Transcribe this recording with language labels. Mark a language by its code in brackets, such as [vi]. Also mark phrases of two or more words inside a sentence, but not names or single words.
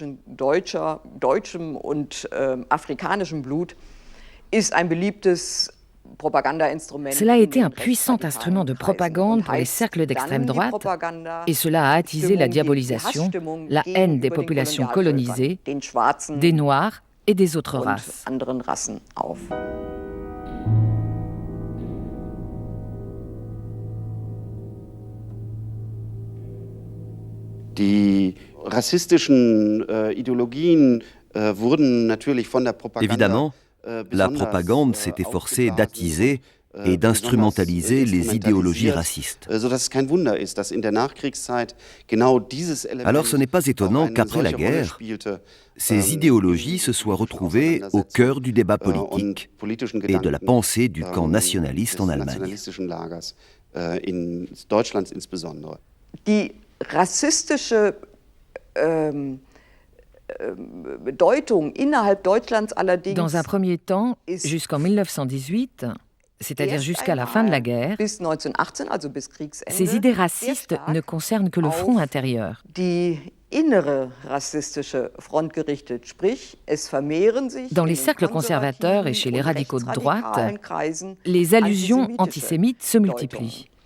[fr] Cela a été un puissant instrument de propagande pour les cercles d'extrême droite et cela a attisé la diabolisation, la haine des populations colonisées, des Noirs et des autres races. [de] Die rassistischen Ideologien wurden natürlich von der Propaganda. [fr] Évidemment, la propagande s'est efforcée d'attiser et d'instrumentaliser les idéologies racistes. Alors ce n'est pas étonnant qu'après la guerre, ces idéologies se soient retrouvées au cœur du débat politique et de la pensée du camp nationaliste en Allemagne. [de] Die rassistische [fr] Dans un premier temps, jusqu'en 1918, c'est-à-dire jusqu'à la fin de la guerre, ces idées racistes ne concernent que le front intérieur. Dans les cercles conservateurs et chez les radicaux de droite, les allusions antisémites se multiplient.